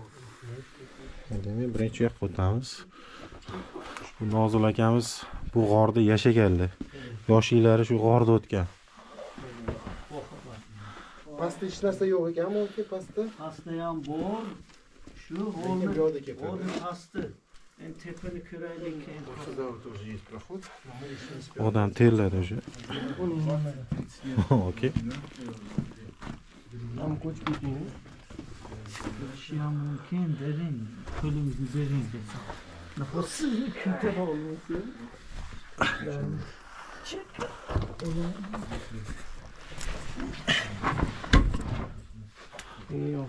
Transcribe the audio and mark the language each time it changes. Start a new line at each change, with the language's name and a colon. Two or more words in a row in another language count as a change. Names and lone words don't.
Uzbek: Demak, birinchi yoqqa o'tamiz. Bu Nozil akamiz bu g'orda yashaganlar. Yoshlari shu g'orda o'tgan. Pastda hech narsa yo'q ekanmi aka pastda? Pastda ham bor. Shu Lekin bu yoqda ketadi. o'rni pasti. Men tepani ko'raylik keyin.
Russian: Сюда вот тоже есть проход. Но мы еще не успели.
Uzbek: Odam terladi o'sha. Okey. Ham ko'chib ketdingmi? Bo'lishi ham mumkin dering. Qo'lingizni bering desam. Nafasizni ko'tara olmaysiz. Yo'q.